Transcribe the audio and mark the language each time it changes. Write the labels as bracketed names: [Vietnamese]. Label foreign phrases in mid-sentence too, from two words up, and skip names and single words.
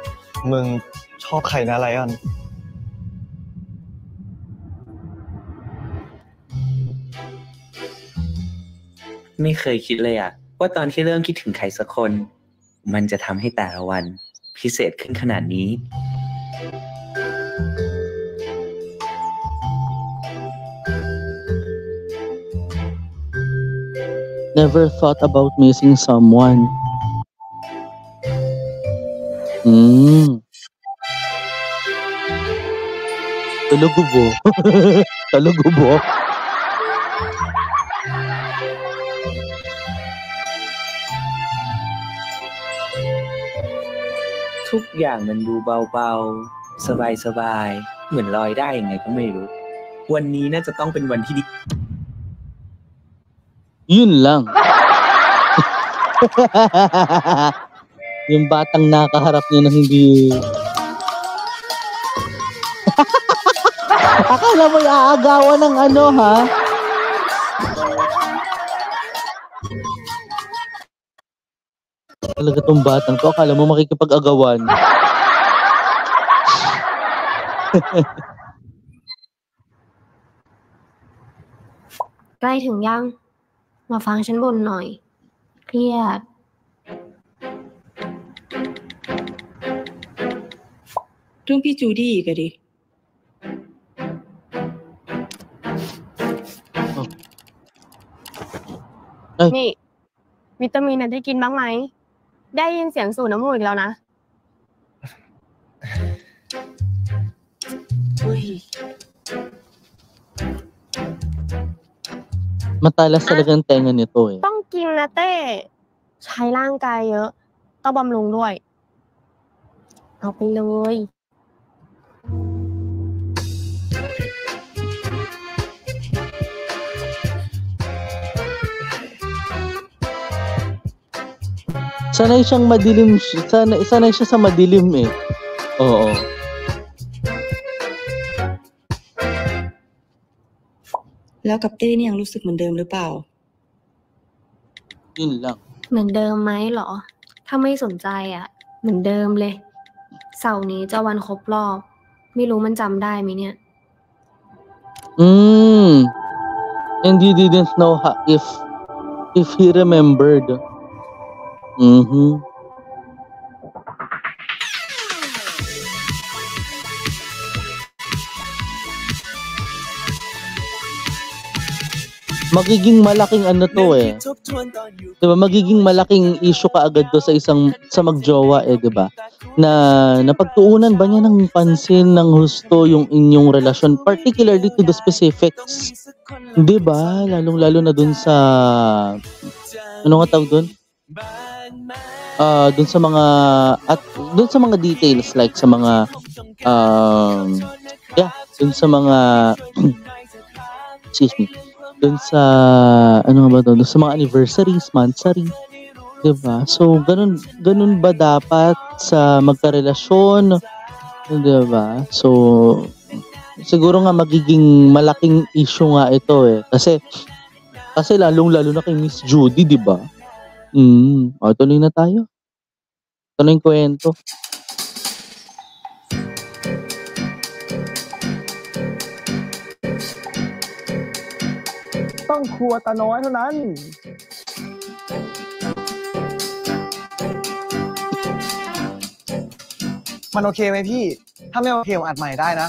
[Thai] มึงชอบใครนะไลออน ไม่เคยคิดเลยอะว่าตอนที่เริ่มคิดถึงใครสักคนมันจะทำให้แต่ละวันพิเศษขึ้นขนาดนี้ [English] Never thought about missing someone. [Filipino] Talugubo. Talugubo. [Thai] ทุกอย่างมันดูเบาๆสบายๆเหมือนลอยได้ยังไงก็ไม่รู้วันนี้น่าจะต้องเป็นวันที่ดี [Filipino] Yun lang. Yung batang nakaharap niya na hindi... Akala mo iaagawan ng ha? Talaga tong batang to, akala mo makikipag-agawan. [Thai] ใกล้ถึงยังมาฟังฉันบ่นหน่อยเครียด เรื่องพี่จูดี้อีกอะดิ นี่วิตามินได้กินบ้างไหมได้ยินเสียงสูดน้ำมูกอีกแล้วนะ [Filipino] Matalas talaga ang tenga nito eh. [Thai] ต้องกินนะเต้ใช้ร่างกายเยอะต้องบำรุงด้วยเอาไปเลย [Filipino] Sanay siyang madilim, sanay siya sa madilim eh. Oo. [Thai] แล้วกับเต้นี่ยังรู้สึกเหมือนเดิมหรือเปล่า [Filipino] Yun lang. [Thai] เหมือนเดิมไหมเหรอถ้าไม่สนใจอ่ะ เหมือนเดิมเลย เสาร์นี้จะวันครบรอบ ไม่รู้มันจำได้ไหมเนี่ย [English] And you didn't know if he remembered. Mhm. [Filipino] Magiging malaking ano to eh. 'Di ba? Magiging malaking issue kaagad to sa magjowa eh, 'di ba? Na napagtuunan ba niya ng pansin ng husto yung inyong relasyon, [English] particularly to the specifics. [Filipino] 'Di ba? Lalong-lalo na dun sa ano nga tawag dun? Dun sa mga details like sa mga dun sa mga [English] excuse me. [Filipino] Dun sa ano nga ba to? Dun sa mga anniversaries, monthsary, 'di ba? So ganun ba dapat sa magkarelasyon, 'di ba? So siguro nga magiging malaking issue nga ito eh. Kasi lalong-lalo na kay Miss Judy, 'di ba? Tuloy na tayo. Ito na yung kwento. [Thai] ต้องครัวตาน้อยเท่านั้น มันโอเคไหมพี่ ถ้าไม่โอเคผมอัดใหม่ได้นะ